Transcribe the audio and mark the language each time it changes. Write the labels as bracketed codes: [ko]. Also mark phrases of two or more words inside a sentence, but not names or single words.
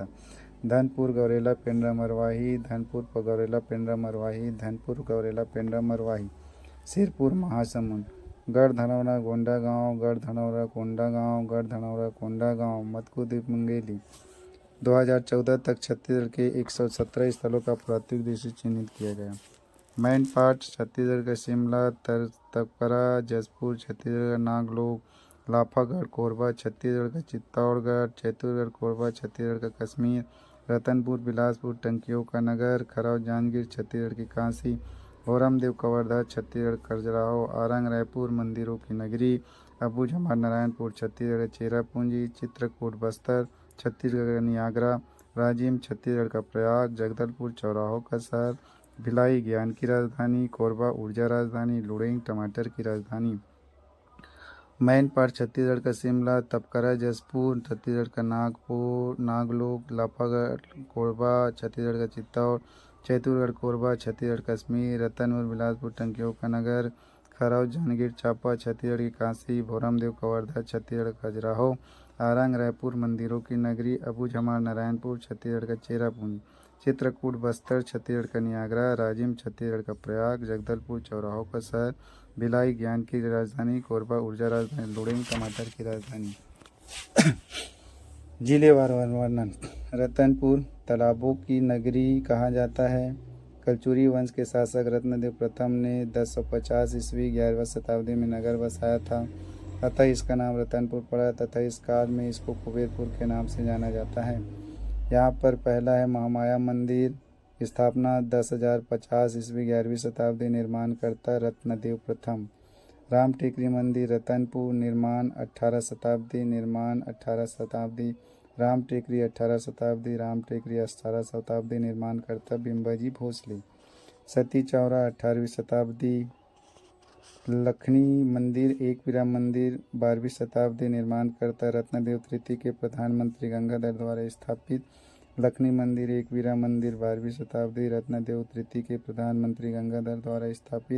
[hi] धनपुर, गौरेला, पेंड्रा, मरवाही, धनपुर, गौरेला, पेंड्रा, मरवाही, धनपुर, गौरेला, पेंड्रा, मरवाही। सिरपुर, महासमुंद। गढ़ धनौरा, कोंडागांव, गढ़ धनौरा, कोंडागांव, गढ़ धनौरा, कोंडागांव। मदकुद्वीप, मुंगेली। 2014 तक छत्तीसगढ़ के 117 स्थलों का पुरातात्विक दृष्टि चिन्हित किया गया। मैन पार्ट छत्तीसगढ़ का शिमला, तपकरा, जसपुर छत्तीसगढ़ का नागलोक, लाफागढ़, कोरबा छत्तीसगढ़ का चित्तौड़गढ़, चैतुरगढ़, कोरबा छत्तीसगढ़ का कश्मीर, रतनपुर, बिलासपुर, टंकियों का नगर, खराव, जांजगीर छत्तीसगढ़ की कांसी, भोरमदेव, कवर्धा छत्तीसगढ़, खजुराहो, आरंग, रायपुर मंदिरों की नगरी, अबू झमार, नारायणपुर छत्तीसगढ़ का चेरापूंजी, चित्रकूट, बस्तर छत्तीसगढ़ का नियाग्रा, राजिम छत्तीसगढ़ का प्रयाग, जगदलपुर चौराहों का शहर, भिलाई ज्ञान की राजधानी, कोरबा ऊर्जा राजधानी, लुड़ेंग टमाटर की राजधानी। मैन पार्ट छत्तीसगढ़ का शिमला, तपकरा जसपुर छत्तीसगढ़ का नागपुर, नागलोक, लाफागढ़, कोरबा छत्तीसगढ़ का चित्तौड़, चैतुरगढ़, कोरबा छत्तीसगढ़ कश्मीर, रतनपुर, बिलासपुर टंकियों का नगर, खराव, जांजगीर चांपा छत्तीसगढ़ की कांसी, भोरमदेव, कवर्धा छत्तीसगढ़ खजुराहो, आरंग, रायपुर मंदिरों की नगरी, अबू झमार, नारायणपुर छत्तीसगढ़ का चेरापूंजी, चित्रकूट, बस्तर छत्तीसगढ़ का नियाग्रा, राजिम छत्तीसगढ़ का प्रयाग, जगदलपुर चौराहों का शहर, भिलाई ज्ञान की राजधानी, कोरबा ऊर्जा राजधानी, लुड़ेंग टमाटर की राजधानी। जिलेवार वर्णन। रतनपुर तालाबों की नगरी कहा जाता है। कलचुरी वंश के शासक रत्नदेव प्रथम ने 1050 ईस्वी 11वीं शताब्दी में नगर बसाया था, अतः इसका नाम रतनपुर पड़ा तथा इस काल में इसको कुबेरपुर के नाम से जाना जाता है। यहाँ पर पहला है महामाया मंदिर, स्थापना 10,050 ईस्वी 11वीं शताब्दी, निर्माणकर्ता रत्नदेव प्रथम। राम टेकरी मंदिर रतनपुर, निर्माण 18 शताब्दी, निर्माण 18 शताब्दी, राम टेकरी 18 शताब्दी, राम टेकरी 18 शताब्दी, निर्माणकर्ता बिंबाजी भोसले। सती चौरा 18वीं शताब्दी, लखनी मंदिर एकवीरा मंदिर 12वीं शताब्दी, निर्माणकर्ता रत्नदेव तृतीय के प्रधानमंत्री गंगाधर द्वारा स्थापित। लखनी मंदिर एकवीरा मंदिर 12वीं शताब्दी, रत्नदेव तृतीय के प्रधानमंत्री गंगाधर द्वारा स्थापित।